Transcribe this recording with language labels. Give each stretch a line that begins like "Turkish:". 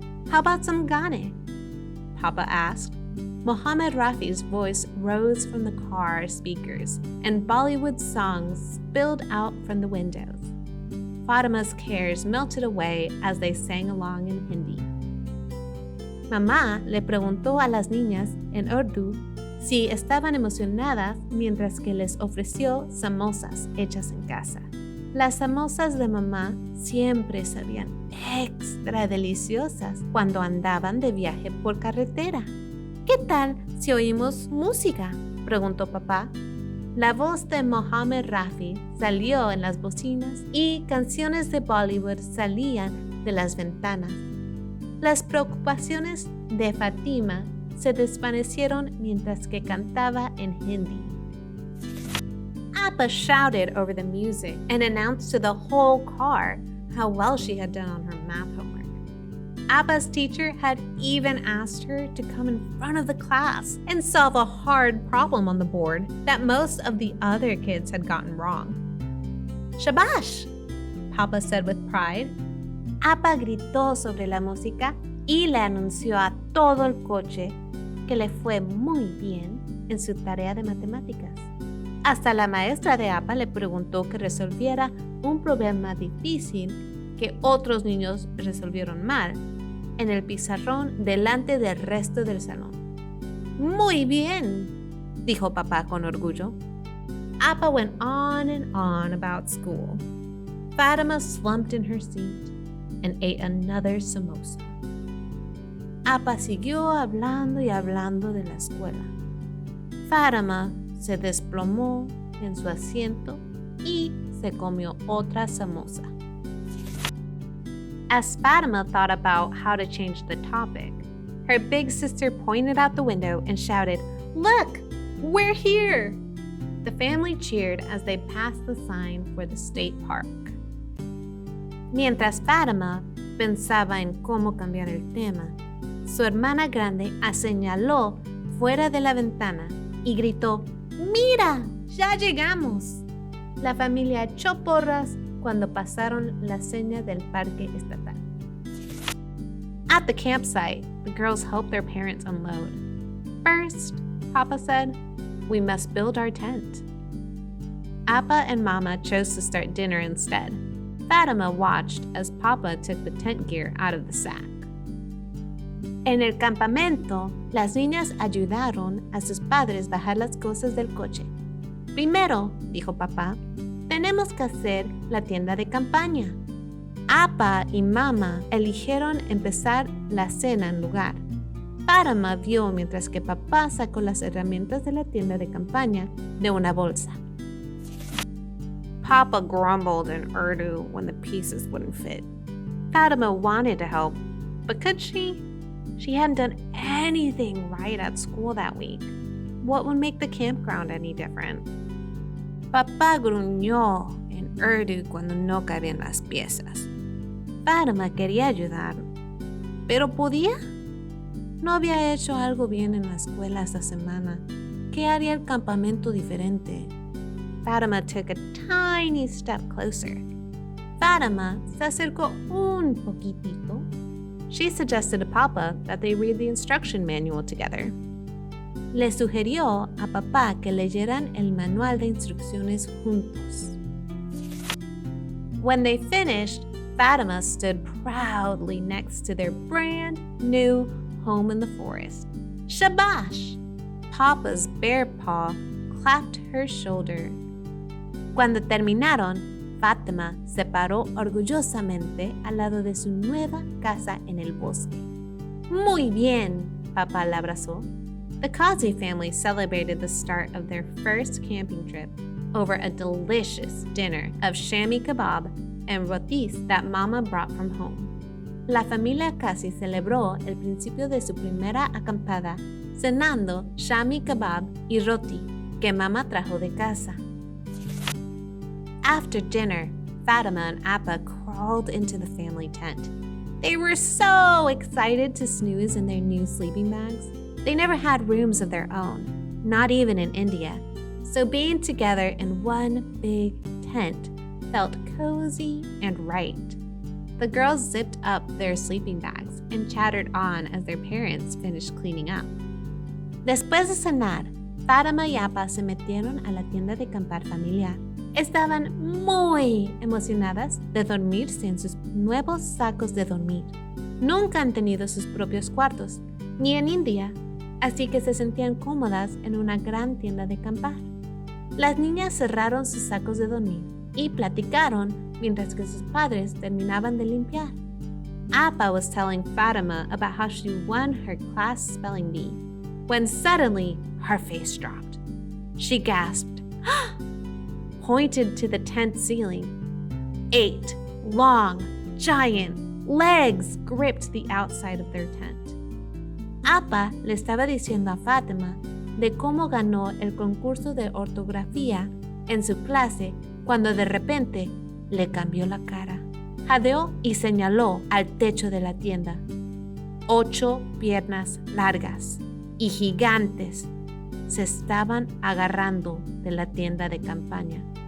English: How about some Ghane? Papa asked. Mohammed Rafi's voice rose from the car speakers, and Bollywood songs spilled out from the windows. Fatima's cares melted away as they sang along in Hindi.
Spanish: Mamá le preguntó a las niñas en Urdu si estaban emocionadas mientras que les ofreció samosas hechas en casa. Las samosas de mamá siempre sabían extra deliciosas cuando andaban de viaje por carretera. ¿Qué tal si oímos música?, preguntó papá. La voz de Mohammed Rafi salió en las bocinas y canciones de Bollywood salían de las ventanas. Las preocupaciones de Fatima se desvanecieron mientras que cantaba en Hindi.
English: Appa shouted over the music and announced to the whole car how well she had done on her math homework. Appa's teacher had even asked her to come in front of the class and solve a hard problem on the board that most of the other kids had gotten wrong. "Shabash!" Papa said with pride.
Spanish: Appa gritó sobre la música y le anunció a todo el coche que le fue muy bien en su tarea de matemáticas. Hasta la maestra de Appa le preguntó que resolviera un problema difícil que otros niños resolvieron mal en el pizarrón delante del resto del salón. "Muy bien", dijo papá con orgullo.
English: Appa went on and on about school. Fatima slumped in her seat and ate another samosa.
Spanish: Appa siguió hablando y hablando de la escuela. Fatima se desplomó en su asiento y se comió otra samosa.
English: As Fatima thought about how to change the topic, her big sister pointed out the window and shouted, "Look, we're here!" The family cheered as they passed the sign for the state park.
Spanish: Mientras Fatima pensaba en cómo cambiar el tema, su hermana grande señaló fuera de la ventana y gritó, "¡Mira! ¡Ya llegamos!" La familia echó porras cuando pasaron la seña del parque estatal.
English: At the campsite, the girls helped their parents unload. "First," Papa said, "we must build our tent." Appa and Mama chose to start dinner instead. Fatima watched as Papa took the tent gear out of the sack.
Spanish: En el campamento, las niñas ayudaron a sus padres bajar las cosas del coche. "Primero", dijo papá, "tenemos que hacer la tienda de campaña." Appa y Mama eligieron empezar la cena en lugar. Fatima vio mientras que papá sacó las herramientas de la tienda de campaña de una bolsa.
English: Papa grumbled in Urdu when the pieces wouldn't fit. Fatima wanted to help, but could she? She hadn't done anything right at school that week. What would make the campground any different?
Spanish: Papá gruñó en Urdu cuando no cabían las piezas. Fatima quería ayudar, pero ¿podía? No había hecho algo bien en la escuela esta semana. ¿Qué haría el campamento diferente?
English: Fatima took a tiny step closer.
Spanish: Fatima se acercó un poquitito.
English: She suggested to Papa that they read the instruction manual together.
Spanish: Le sugirió a papá que leyeran el manual de instrucciones juntos.
English: When they finished, Fatima stood proudly next to their brand new home in the forest. "Shabash!" Papa's bear paw clapped her shoulder.
Spanish: Cuando terminaron, Fatima se paró orgullosamente al lado de su nueva casa en el bosque. "Muy bien", papá la abrazó.
English: The Kazi family celebrated the start of their first camping trip over a delicious dinner of shami kebab and rotis that Mama brought from home.
Spanish: La familia Kazi celebró el principio de su primera acampada cenando shami kebab y roti que Mama trajo de casa.
English: After dinner, Fatima and Appa crawled into the family tent. They were so excited to snooze in their new sleeping bags. They never had rooms of their own, not even in India, so being together in one big tent felt cozy and right. The girls zipped up their sleeping bags and chattered on as their parents finished cleaning up.
Spanish: Después de cenar, Fatima y Appa se metieron a la tienda de campar familiar. Estaban muy emocionadas de dormirse en sus nuevos sacos de dormir. Nunca han tenido sus propios cuartos, ni en India, así que se sentían cómodas en una gran tienda de campar. Las niñas cerraron sus sacos de dormir y platicaron mientras que sus padres terminaban de limpiar.
English: Appa was telling Fatima about how she won her class spelling bee, when suddenly her face dropped. She gasped, pointed to the tent ceiling. 8 long, giant legs gripped the outside of their tent.
Spanish: Appa le estaba diciendo a Fatima de cómo ganó el concurso de ortografía en su clase cuando de repente le cambió la cara. Jadeó y señaló al techo de la tienda. 8 piernas largas y gigantes se estaban agarrando de la tienda de campaña.